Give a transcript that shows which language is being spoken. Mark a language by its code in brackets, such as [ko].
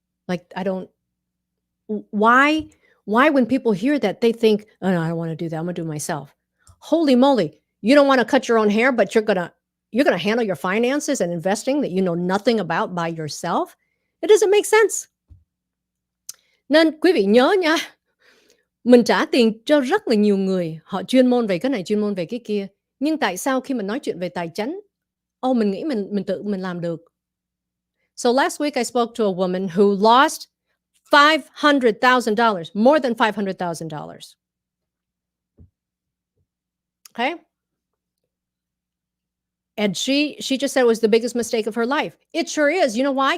[en] Like, why when people hear that, they think, oh no, I don't want to do that. I'm gonna do it myself. Holy moly, you don't want to cut your own hair, but you're gonna handle your finances and investing that you know nothing about by yourself. It doesn't make sense. [vi] Nên quý vị nhớ nha, mình trả tiền cho rất là nhiều người, họ chuyên môn về cái này, chuyên môn về cái kia. Nhưng tại sao khi mình nói chuyện về tài chính, mình nghĩ mình tự mình làm được. [en] So last week I spoke to a woman who lost $500,000, more than $500,000. Okay? And she just said it was the biggest mistake of her life. It sure is. You know why?